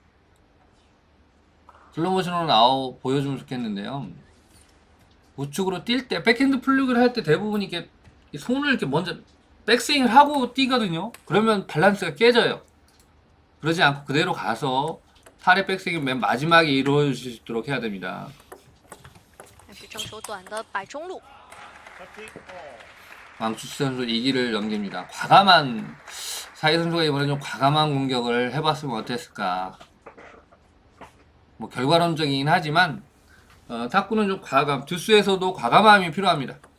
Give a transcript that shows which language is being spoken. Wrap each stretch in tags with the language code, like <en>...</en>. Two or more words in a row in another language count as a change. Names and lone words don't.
<ko>슬로모션으로 보여주면 좋겠는데요. 우측으로 뛸 때 백핸드 플릭을 할 때 대부분 이렇게 손을 이렇게 먼저 백스윙을 하고 뛰거든요. 그러면 밸런스가 깨져요. 그러지 않고 그대로 가서 팔의 백스윙이 맨 마지막에 이루어질 수 있도록 해야 됩니다.</ko> <zh>但是正手短的摆中路，</zh> <ko>왕추치 선수 2기를 넘깁니다. 과감한 사이 선수가 이번에 좀 과감한 공격을 해봤으면 어땠을까. 뭐 결과론적이긴 하지만 탁구는 좀 듀스에서도 과감함이 필요합니다.</ko>